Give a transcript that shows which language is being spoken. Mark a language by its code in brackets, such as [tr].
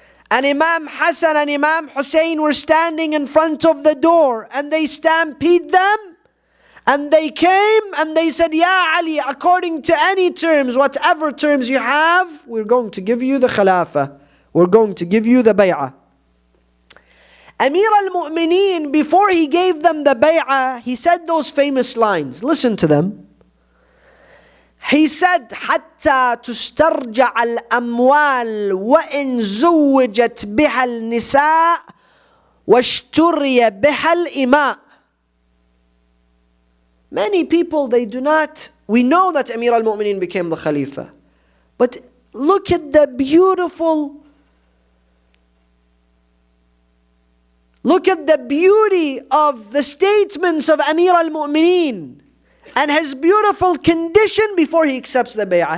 [en] And Imam Hassan and Imam Hussain were standing in front of the door, and they stampeded them, and they came and they said, Ya Ali, according to any terms, whatever terms you have, we're going to give you the Khilafah. We're going to give you the Bay'ah. Amir al-Mu'mineen, before he gave them the Bay'ah, he said those famous lines. Listen to them. He said, [ar] حتى تسترجع الأموال وإن زوجت بها النساء واشتري بها الإماء. [en] Many people, they do not, we know that Amir al-Mu'mineen became the Khalifa, but look at the beautiful, look at the beauty of the statements of Amir al-Mu'mineen and his beautiful condition before he accepts the bay'ah.